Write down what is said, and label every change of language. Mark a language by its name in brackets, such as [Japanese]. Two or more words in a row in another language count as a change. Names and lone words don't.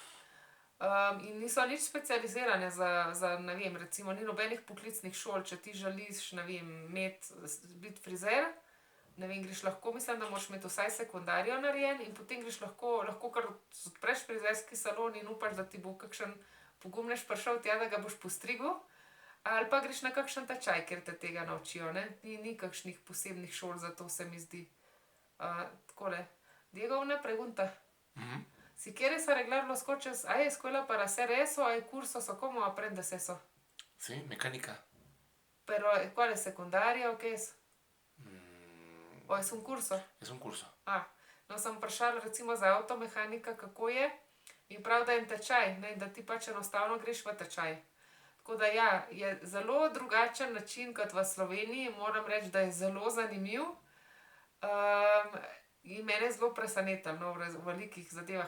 [Slovenian] In niso nič specializirane za, ne vem, recimo ni nobenih poklicnih šol, če ti želiš, ne vem, biti frizer, ne vem, greš lahko, mislim, da moraš imeti vsaj sekundarijo narejen in potem greš lahko kar odpreš frizerski salon in upaš, da ti bo kakšen pogumnež prišel tja, da ga boš postrigel, ali pa greš na kakšen tečaj, kjer te tega naučijo, ne. Ni kakšnih posebnih šol za to, se mi zdi. Takole. [Spanish] Diego, una pregunta. Si quieres arreglar los coches, ¿hay escuela para hacer eso? ¿Hay cursos o cómo aprendes eso? Sí, mecánica. Pero, ¿cuál es? ¿Secundaria o qué es? ¿O es un curso? Es un curso. [Slovenian] No, sem vprašala recimo za avtomehanika, kako je, in prav, da je en tečaj, ne, in da ti pač enostavno greš v tečaj. Tako da ja, je zelo drugačen način kot v Sloveniji, moram reči, da je zelo zanimiv. In mene je zelo presenetilo, no, v velikih zadevah.